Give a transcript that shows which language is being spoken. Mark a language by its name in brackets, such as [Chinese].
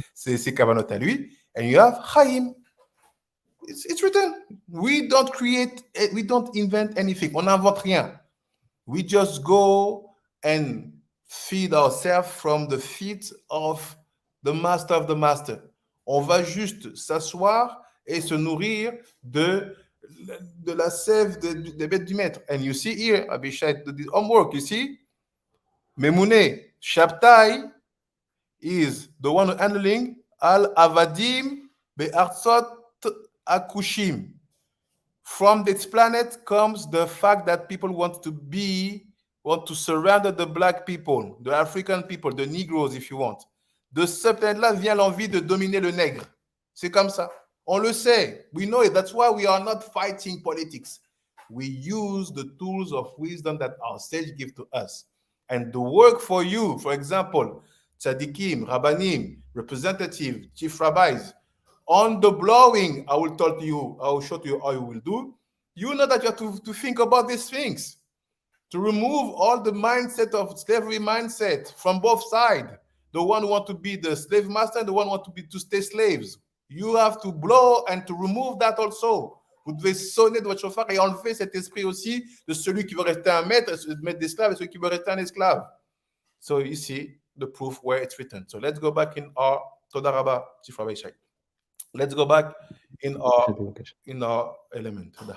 [French] C'est Kavanot à lui. [English] And you have Chaim. It's written. We don't invent anything. [French] On n'invente rien. [English] We just go and feed ourselves from the feet of the master of the master. [French] On va juste s'asseoir et se nourrir de la sève des bêtes du maître. [English] And you see here, Abishai did his homework, you see? Memune, Shabtai is the one handling [Hebrew] Al-Avadim Be'artzot Akushim. [English] From this planet comes the fact that people want to surrender the black people, the African people, the Negroes if you want. [French] De ce planète-là vient l'envie de dominer le nègre. C'est comme ça. On le sait. [English] We know it. That's why we are not fighting politics. We use the tools of wisdom that our sage give to us. And the work for you, for example, tzaddikim, rabbanim, representative, chief rabbis, on the blowing, I will show to you how you will do. You know that you have to think about these things, to remove all the mindset of slavery mindset from both sides. The one who want to be the slave master and the one who want to stay slaves. You have to blow and to remove that also. [French] Vous devez sonner de votre shofar et enlever cet esprit aussi de celui qui veut rester un maître d'esclave et celui qui veut rester un esclave. [English] So you see the proof where it's written. So let's go back in our Toda Rabba, Chief Rabbi Shai. Let's go back in our element.